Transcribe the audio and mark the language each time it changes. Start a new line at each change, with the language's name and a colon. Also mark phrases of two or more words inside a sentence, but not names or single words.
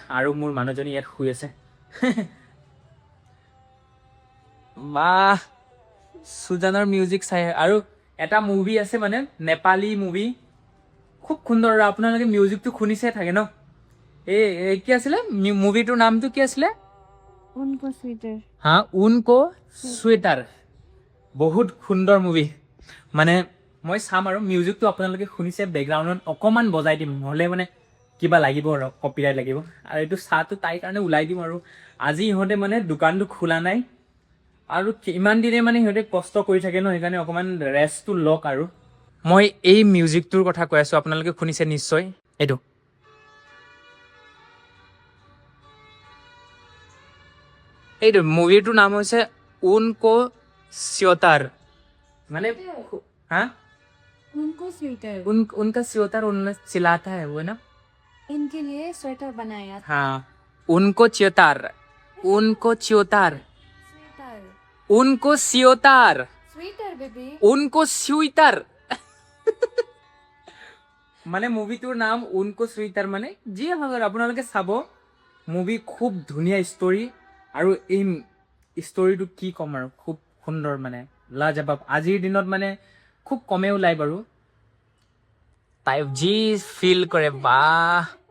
Assamese: আৰু মোৰ মানুহজনী ইয়াত শুই আছে বাহ, সুজানৰ মিউজিক চাই। আৰু এটা মুভি আছে মানে নেপালী মুভি, খুব সুন্দৰ। আপোনালোকে মিউজিকটো শুনিছে থাকে ন। এই কি আছিলে মুভিটোৰ নামটো কি আছিলে? उनको स्वेटर হা, উনকো চুৱেটাৰ। বহুত সুন্দৰ মুভি, মানে মই চাম। আৰু মিউজিকটো আপোনালোকে শুনিছে, বেকগ্ৰাউণ্ডত অকণমান বজাই দিম, নহ'লে মানে কিবা লাগিব আৰু কপিৰাইট লাগিব। আৰু এইটো চাহটো তাইৰ কাৰণে ওলাই দিম। আৰু আজি ইহঁতে মানে দোকানটো খোলা নাই, আৰু ইমান দিনে মানে সিহঁতে কষ্ট কৰি থাকে ন, সেইকাৰণে অকণমান ৰেষ্টটো লওক। আৰু মই এই মিউজিকটোৰ কথা কৈ আছোঁ, আপোনালোকে শুনিছে নিশ্চয়। এইটো মুভিটোৰ নাম হৈছে উনকো চিয়তাৰ, মানে হা उनको स्वेटर
Hindi: उनका स्वेटर उन्होंने सिलाता है वो ना। इनके लिए स्वेटर बनाया था। हाँ, उनको च्योतार, उनको च्योतार, स्वेटर उनको स्योतार, स्वेटर बेबी
Assamese: उनको स्वेटर মানে মুভিটোৰ নাম উনকো চুইটাৰ। মানে যিয়ে হওক আৰু আপোনালোকে চাব, মুভি খুব ধুনীয়া ষ্টৰি। আৰু এই ষ্টৰিটো কি ক'ম আৰু, খুব সুন্দৰ, মানে লাজবাব। আজিৰ দিনত মানে খুব কমে ওলাই বাৰু, তাই যি ফিল কৰে বাহ।